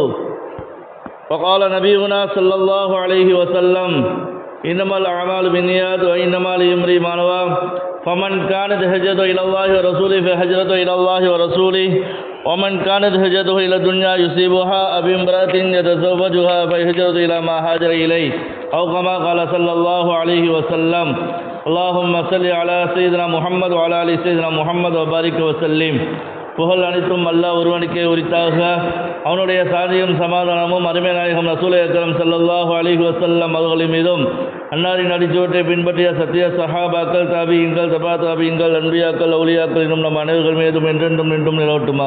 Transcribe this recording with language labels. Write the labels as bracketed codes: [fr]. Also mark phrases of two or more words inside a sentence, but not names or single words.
[ar] وقال نبينا صلى الله عليه وسلم إنما الأعمال بالنيات وإنما لامرئ ما نوى فمن كانت هجرته إلى الله ورسوله فهجرته إلى الله ورسوله ومن كانت هجرته إلى الدنيا يصيبها أو امرأة يتزوجها فهجرته إلى ما هاجر إليه أو كما قال صلى الله عليه وسلم. اللهم صل على سيدنا محمد وعلى آل سيدنا محمد وبارك وسلم. [ta] புகழ் அனைத்தும் அல்லாஹ் ஒருவனுக்கே உரித்தாக. அவனுடைய சாதியும் சமாதானமும் அருமை நாயகம் [ar] رسول أكرم صلى الله عليه وسلم [ta] அவர்களின் மீதும் அன்னாரின் அடிச்சுவற்றை பின்பற்றிய சத்திய சஹாபாக்கள் தாபியீன்கள் தபா தாபியீன்கள் அன்பியாக்கள் அவுலியாக்கள் இன்னும் நம் அனைவர்கள் மீதும் என்றென்றும் நின்றும் நிலவட்டுமாக.